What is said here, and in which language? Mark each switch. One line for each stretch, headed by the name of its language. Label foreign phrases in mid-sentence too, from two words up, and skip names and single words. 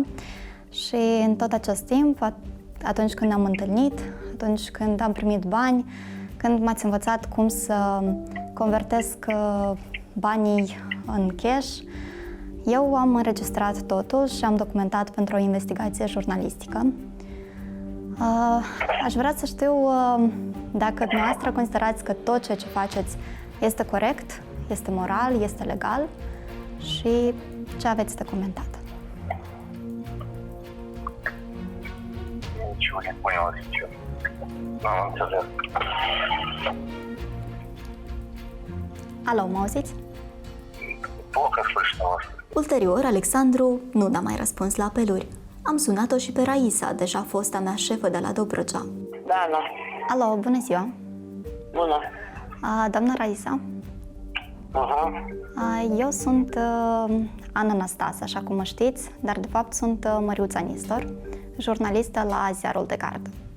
Romanian: Și în tot acest timp, atunci când ne-am întâlnit, atunci când am primit bani, când m-ați învățat cum să convertesc banii în cash, eu am înregistrat totul și am documentat pentru o investigație jurnalistică. Aș vrea să știu dacă dumneavoastră considerați că tot ceea ce faceți este corect, este moral, este legal și ce aveți de comentat.
Russian: Ничего не понял, сейчас.
Romanian: N-am înțeles. Alo, mă auziți?
Russian: Плохо слышно вас.
Romanian: Ulterior, Alexandru nu ne-a mai răspuns la apeluri. Am sunat-o și pe Raisa, deja fosta mea șefă de la Dobrogea. Da. Alo, bună ziua! Bună! Doamna Raisa? Eu sunt Ana Anastas, așa cum mă știți, dar de fapt sunt Măriuța Nistor, jurnalistă la Ziarul de Gardă.